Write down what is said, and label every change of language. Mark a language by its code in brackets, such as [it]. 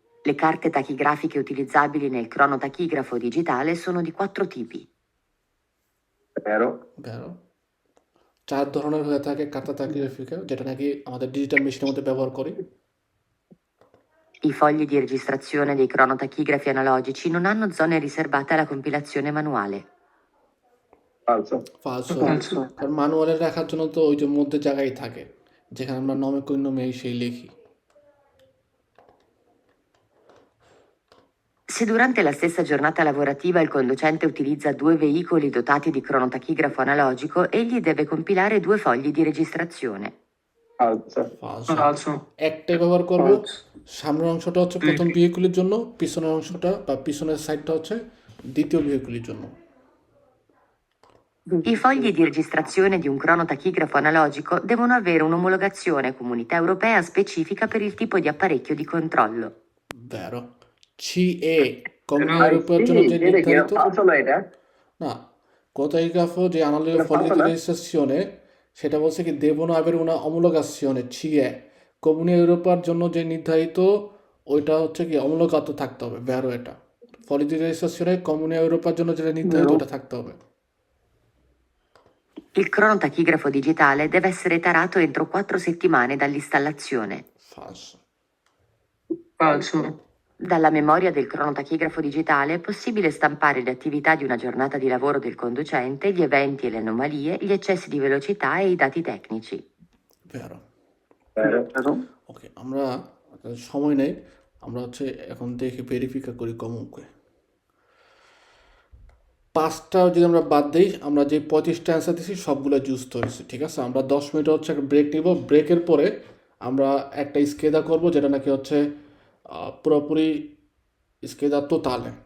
[it] Le carte tachigrafiche utilizzabili nel cronotachigrafo digitale sono di 4 tipi. ভেরো। [bn] ভেরো 4 ধরনের হয়ে থাকে কার্তা তাকিগ্রাফিকা যেটা নাকি আমাদের ডিজিটাল মেশিনের মধ্যে ব্যবহার করি। [it] I fogli di registrazione dei cronotachigrafi analogici non hanno zone riservate alla compilazione manuale. ফালসো। ফালসো Falso. [bn] কারণ ম্যানুয়ালে রাখার জন্য তো ওই যে মধ্যে জায়গায় থাকে যেখানে আমরা নমে কইনমে সেই লিখি। [it] Se durante la stessa giornata lavorativa il conducente utilizza 2 veicoli dotati di cronotachigrafo analogico, egli deve compilare 2 fogli di registrazione. ফালসো। ফালসো Falso. [bn] একটাই ব্যবহার করব [en] False. [bn] সামনের অংশটা হচ্ছে প্রথম ভেহিকুলের জন্য পিছনের অংশটা বা পিছনের সাইডটা হচ্ছে দ্বিতীয় ভেহিকুলের জন্য। [it] I fogli di registrazione di un cronotachigrafo analogico devono avere un'omologazione comunità europea specifica per il tipo di apparecchio di controllo. [bn] ভেরো CA কোম্পানির উপর জন্য যে নির্ধারিত ফালসো না এটা। না কোতাইগ্রাফো যে analogo [it] Era fogli falso, di no? [bn] registrazione সেটা বলছে কি [it] devono avere una omologazione CE [bn] কমিউনি ইউরোপার জন্য যে নির্ধারিত ওইটা হচ্ছে কি অমূলকাত থাকতে হবে ভেরো এটা [it] fogli di registrazione [bn] কমিউনি ইউরোপার জন্য যেটা নির্ধারিত [it] Vero. [bn] ওটা থাকতে হবে। [it] Il cronotachigrafo digitale deve essere tarato entro 4 settimane dall'installazione. ফালসো Falso. Dalla memoria del cronotachigrafo digitale è possibile stampare le attività di una giornata di lavoro del conducente, gli eventi e le anomalie, gli eccessi di velocità e i dati tecnici. ভেরো ভেরো। [bn] ওকে আমরা সময় নেই আমরা হচ্ছে এখন দেখে ভেরিফিকা করি কমকে 5টা যদি আমরা বাদ দিই আমরা যে 35টা অ্যান্সার দিছি সবগুলো জুস্ট হয়েছে ঠিক আছে। আমরা 10 মিনিট হচ্ছে একটা ব্রেক নিব ব্রেকের পরে আমরা একটা স্কেদা করব যেটা নাকি হচ্ছে পুরোপুরি স্কেদা টোটালে